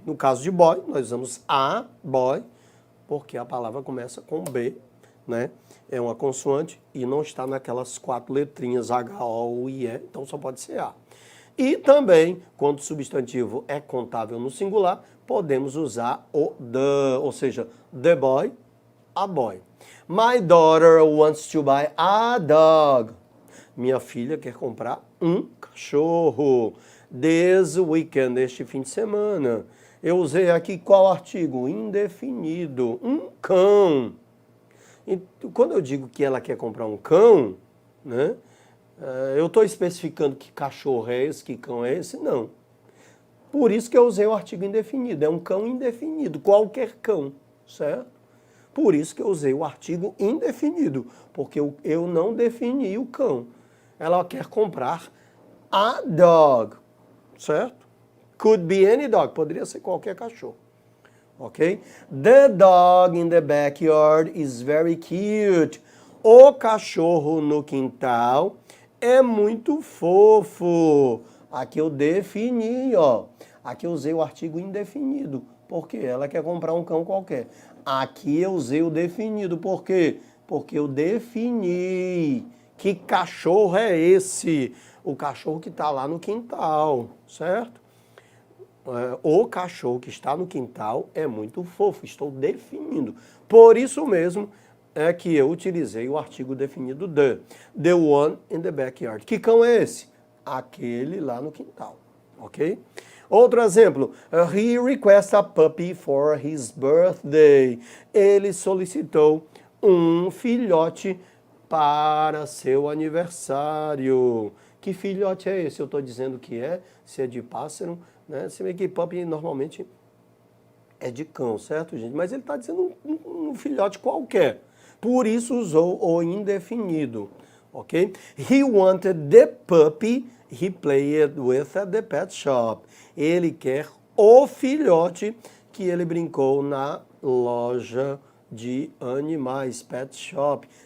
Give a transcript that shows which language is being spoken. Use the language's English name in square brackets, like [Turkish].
[Portuguese] No caso de boy, nós usamos a, boy, porque a palavra começa com B, né? É uma consoante e não está naquelas quatro letrinhas H, O, I, E, então só pode ser A. E também, quando o substantivo é contável no singular, podemos usar o the, ou seja, [English] the boy, a boy. My daughter wants to buy a dog. [Portuguese] Minha filha quer comprar um cachorro. [English] This weekend, [Portuguese] este fim de semana. Eu usei aqui qual artigo? Indefinido. Um cão. E quando eu digo que ela quer comprar um cão, né? Eu estou especificando que cachorro é esse, que cão é esse? Não. Por isso que eu usei o artigo indefinido. É um cão indefinido, qualquer cão, certo? Por isso que eu usei o artigo indefinido, porque eu não defini o cão. Ela quer comprar [English] a dog, [Portuguese] certo? [English] Could be any dog, [Portuguese] poderia ser qualquer cachorro, ok? [English] The dog in the backyard is very cute. [Portuguese] O cachorro no quintal é muito fofo. Aqui eu defini, ó. Aqui eu usei o artigo indefinido, porque ela quer comprar um cão qualquer. Aqui eu usei o definido, por quê? Porque eu defini que cachorro é esse. O cachorro que está lá no quintal, certo? O cachorro que está no quintal é muito fofo, estou definindo. Por isso mesmo é que eu utilizei o artigo definido [English] the one in the backyard. [Portuguese] Que cão é esse? Aquele lá no quintal, ok? Outro exemplo, [English] he requested a puppy for his birthday. [Portuguese] Ele solicitou um filhote para seu aniversário. Que filhote é esse? Eu estou dizendo que é, se é de pássaro, né? Se bem que puppy normalmente é de cão, certo, gente? Mas ele está dizendo um filhote qualquer. Por isso usou o indefinido, ok? [English] He wanted the puppy he played with at the pet shop. [Portuguese] Ele quer o filhote que ele brincou na loja de animais, pet shop.